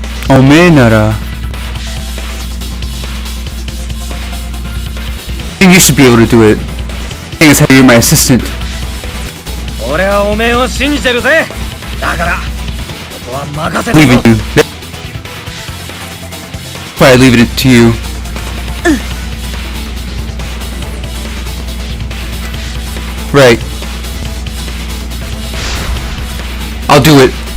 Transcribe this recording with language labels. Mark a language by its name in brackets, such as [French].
[Japanese] おめえなら [English] I think you should be able to do it. Seeing as how you're my assistant. [Japanese] 俺はおめえを信じてるぜ。だからここは任せて [English] Leave [Japanese] よ。 [English] it to you. Probably leaving it to you. Right. I'll do it.